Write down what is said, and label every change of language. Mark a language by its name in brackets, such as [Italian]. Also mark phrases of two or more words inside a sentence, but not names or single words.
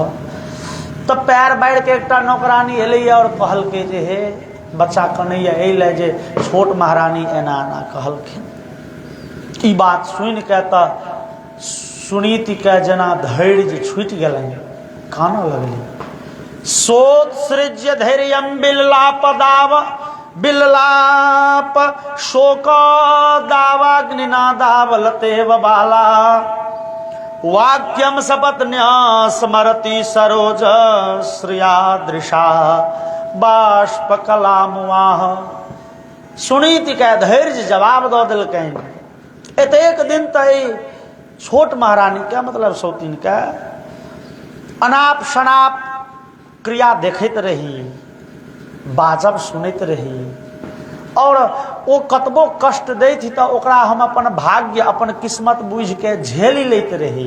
[Maithili] तो पैर बाढ़ के एकटा नौकरानी एलैया और कहलकै जे हे बच्चा कन्हैया एले जे छोट महारानी एना एना कहलखिन। ई बात सुनि के त सुनीति के जना धैर्य छुटि गेलनि, कानऽ लगली। [Sanskrit] सोत्सृज्य धैर्यं बिल्लाप शोक दावाग्निनादावलतेव बाला वाक्यम सपत्न्या स्मरति सरोज श्रियादृशा बाष्प कलामुआह। [Maithili] सुनीति के धैर्य जवाब दऽ देलकनि। एतेक दिन तय छोट महारानी के मतलब सौतीन के अनाप शनाप क्रिया देखैत रही, बाजब सुनैत रही, और वो कतबो कष्ट दैत तो ओकरा हम अपन भाग्य अपन किस्मत बुझ के झेली लैत रही।